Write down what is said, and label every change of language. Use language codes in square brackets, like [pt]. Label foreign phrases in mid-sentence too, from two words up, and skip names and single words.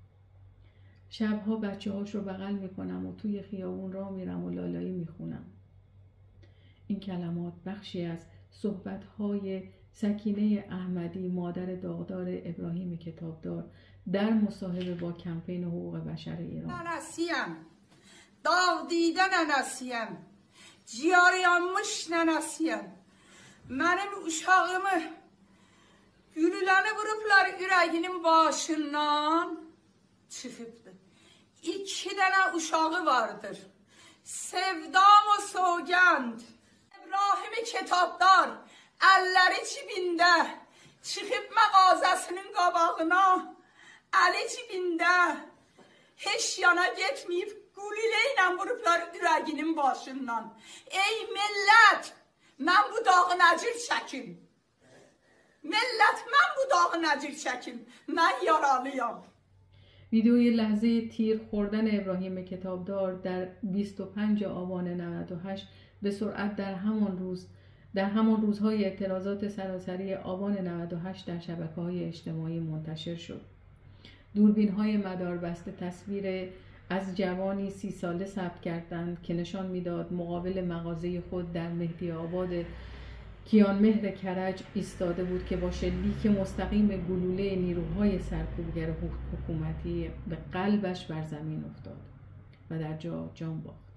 [fa] شبها بچه هاش رو بغل میکنم و توی خیابون راه میرم و لالایی میخونم. این کلمات بخشی از صحبت‌های سکینه احمدی، مادر داغدار ابراهیم کتابدار در مصاحبه با کمپین حقوق بشر ایران. [az] ننسیم داغ دیدن ننسیم ciğeryanmış nənəsiyəm. Mənim uşağımı gülüləni vurublar ürəyinin başından çıxıbdır. 2 dənə uşağı vardır. Sevdam o soğgənd. İbrahim Ketobdar əlləri cibində çıxıb mağazasının qabağına, əli cibində heç yana getməyib gülülə ilə vurublar ürəyinin başından. Ey millət, mən bu dağı nəcir çəkim. Millət, mən bu dağı nəcir çəkim. Mən yaralıyam. [fa] ویدیوی لحظه تیر خوردن ابراهیم کتابدار در 25 آبان 98 به سرعت در همان روزهای اعتراضات سراسری آبان 98 در شبکه‌های اجتماعی منتشر شد. دوربین‌های مداربسته تصویر از جوانی 30 ساله ثبت کردند که نشان می‌داد مقابل مغازه خود در مهدی آباد کیانمهر کرج ایستاده بود که با شلیک مستقیم گلوله نیروهای سرکوبگر حکومتی به قلبش بر زمین افتاد و در جا جان باخت.